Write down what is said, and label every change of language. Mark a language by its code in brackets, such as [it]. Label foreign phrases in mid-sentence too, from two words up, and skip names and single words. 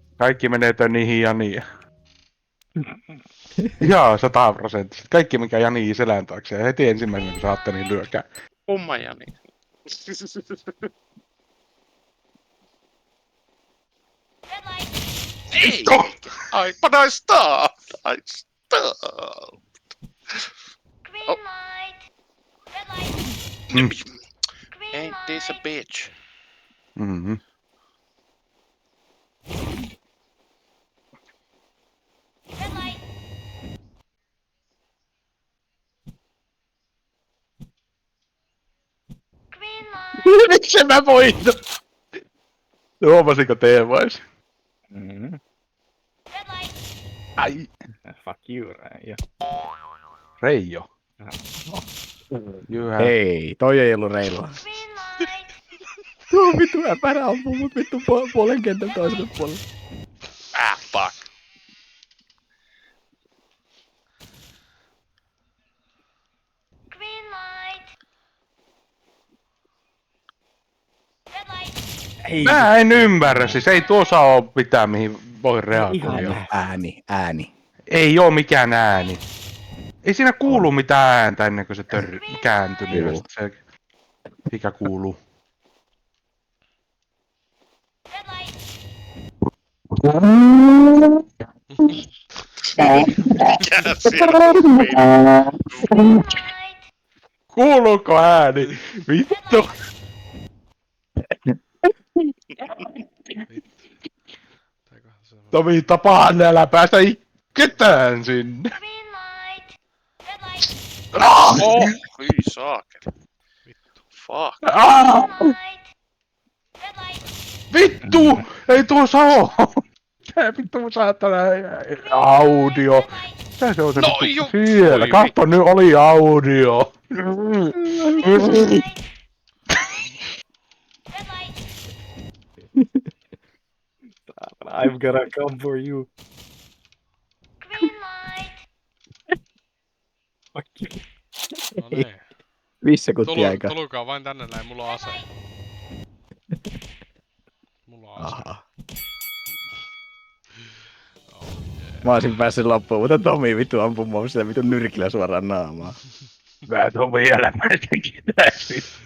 [fi] Kaikki menee niihin Janiin. Jaa, 100%. Kaikki mikä Jani selän taakse. Ja heti ensimmäisenä kun saatte niin lyökää. Kumma Jani. Ei! [en] But I stopped! Green light. Red light. Green Ain't this a light. bitch? Mhm. Red light. Green light. [fi] Miksi mä voitin? Huomasiko Teemois? [en] Red light. [fi] Ai. [en] Fuck you, [fi] Reijo. Reijo. Jyhä. Ei, toi ei ollut reilua. [en] Green light. [fi] Tuo vittu äpärä ampuu mut vittu puolen kentän toiselle puolelle. [en] Fuck. Green light. Red light. [fi] Ei, Mä en ymmärrä, siis ei tuossa oo mitään mihin voi reagoida. ääni. Ei oo mikään ääni. Ei siinä kuulu mitään ääntä ennen kuin se kääntyy. Kuuluu. Se, mikä kuuluu? [en] Red light. [fi] Mikä siellä on? [en] Green light. [fi] Kuuluuko ääni? Vittu. Tääköhän se on... Tomi tapaan, älä päästä ketään sinne. [en] Green light. Red light. [fi] Hyi saakeli. [en] Fuck. Green light. Red light. [fi] Vittu! Ei tuossa oo! Tää vittu saatana audio. Tää se on se No vittu ju- siellä. voi Katso, nyt oli audio. [en] Red light. I'm gonna come for you. Green light. Fuck you. [fi] No niin. 5 sekuntia aikaa. Tulkaa vain tänne näin, mulla on ase. Mulla on ase. Aha. Mä olisin päässyt loppuun, mutta Tomi vittu ampuu mua sitä vitun nyrkillä suoraan naamaan. Mä tuon vielä märkäkin täysin.